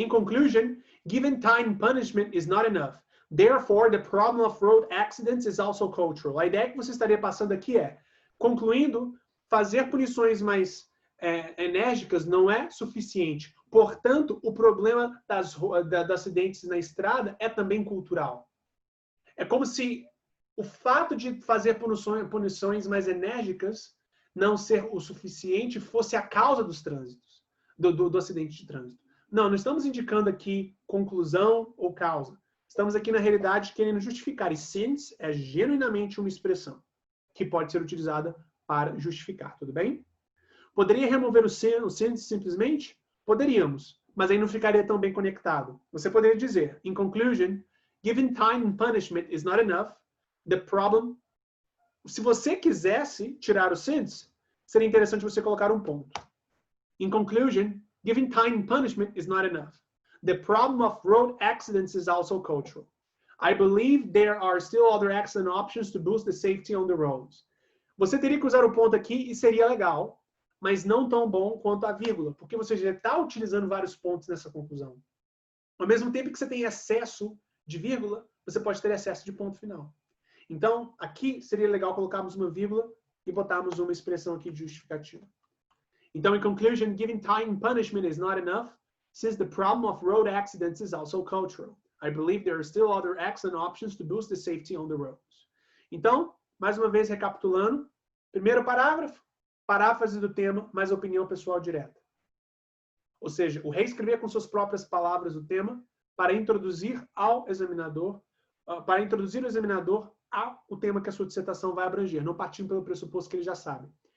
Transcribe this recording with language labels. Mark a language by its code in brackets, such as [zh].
[en] In conclusion, given time punishment is not enough. Therefore, the problem of road accidents is also cultural. [pt] A ideia que você estaria passando aqui é, concluindo, fazer punições mais enérgicas não é suficiente. Portanto, o problema dos acidentes na estrada é também cultural. É como se o fato de fazer punições mais enérgicas não ser o suficiente fosse a causa dos trânsitos, do acidente de trânsito. Não estamos indicando aqui conclusão ou causa. Estamos aqui, na realidade, querendo justificar. E since é genuinamente uma expressão que pode ser utilizada para justificar. Tudo bem? Poderia remover o since simplesmente? Poderíamos, mas aí não ficaria tão bem conectado. Você poderia dizer, [en] in conclusion, given time and punishment is not enough, the problem... [pt] Se você quisesse tirar o since, seria interessante você colocar um ponto. [en] In conclusion, giving time and punishment is not enough. The problem of road accidents is also cultural. I believe there are still other accident options to boost the safety on the roads. [pt] Você teria que usar o ponto aqui e seria legal, mas não tão bom quanto a vírgula, porque você já está utilizando vários pontos nessa conclusão. Ao mesmo tempo que você tem excesso de vírgula, você pode ter excesso de ponto final. Então, aqui seria legal colocarmos uma vírgula e botarmos uma expressão aqui de justificativa. [en] Então, in conclusion, giving time and punishment is not enough, since the problem of road accidents is also cultural. I believe there are still other excellent options to boost the safety on the roads. [pt] Então, mais uma vez recapitulando, primeiro parágrafo, paráfrase do tema, mais opinião pessoal direta. Ou seja, o reescrever com suas próprias palavras o tema para introduzir ao examinador, para introduzir o examinador ao tema que a sua dissertação vai abranger, não partindo pelo pressuposto que ele já sabe.